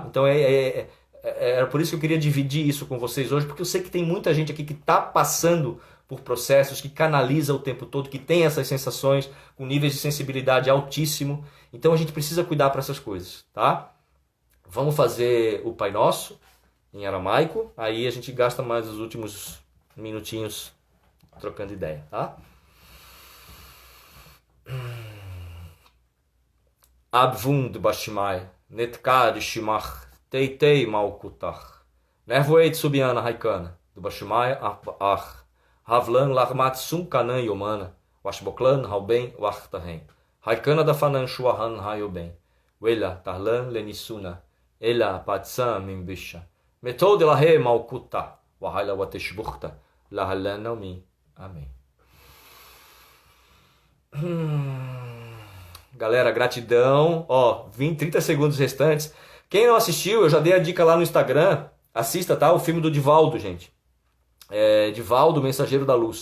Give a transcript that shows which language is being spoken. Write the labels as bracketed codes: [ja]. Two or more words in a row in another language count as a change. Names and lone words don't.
[pt] Então era por isso que eu queria dividir isso com vocês hoje, porque eu sei que tem muita gente aqui que está passando por processos, que canaliza o tempo todo, que tem essas sensações com níveis de sensibilidade altíssimo. Então a gente precisa cuidar para essas coisas, tá? Vamos fazer o Pai Nosso em aramaico, aí a gente gasta mais os últimos minutinhos trocando ideia, tá? [arc] Abvund Bashimai, Netkad Shimach, Teitei Malkutach, Nervoeit Subiana Raikana, do Bashimai Ach, Havlan Larmat Sunkanan Yomana, Washboklan Hauben Wachtahen, Raikana da Fanan Shuahan Hayoben, Wela Tarlan Lenisuna, Ela Patsam Mimbisha, Metode Lahe Malkuta, Wahala Wateshbuchta, Lahalan Naumi. [pt] Amém. Galera, gratidão. 30 segundos restantes. Quem não assistiu, eu já dei a dica lá no Instagram. Assista, tá? O filme do Divaldo, gente. Divaldo, Mensageiro da Luz.